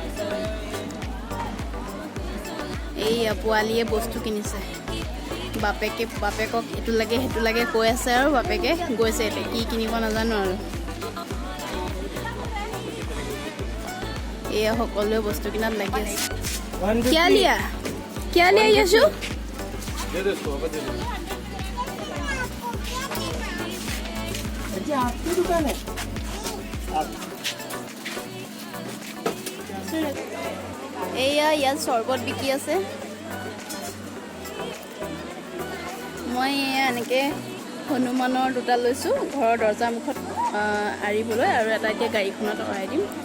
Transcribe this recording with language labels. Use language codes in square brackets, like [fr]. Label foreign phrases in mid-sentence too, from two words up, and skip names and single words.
[as] এইয়া পোৱালীয়ে বস্তু কিনিছে বাপেকক এইটো লাগে সেইটো লাগে কৈ আছে আৰু বাপেকে গৈছে এতিয়া কি কিনিব নাজানো আৰু এয়া সকলোৱে বস্তু কিনাত লাগি আছে [hi] क्या लिया यशु आपकी दुकान है [as] এয়া ইয়াত চৰবত বিকি আছে মই এয়া এনেকৈ হনুমানৰ দুটা লৈছোঁ ঘৰৰ দৰ্জা মুখত আৰিবলৈ আৰু এটা এতিয়া গাড়ীখনত অৰাই দিম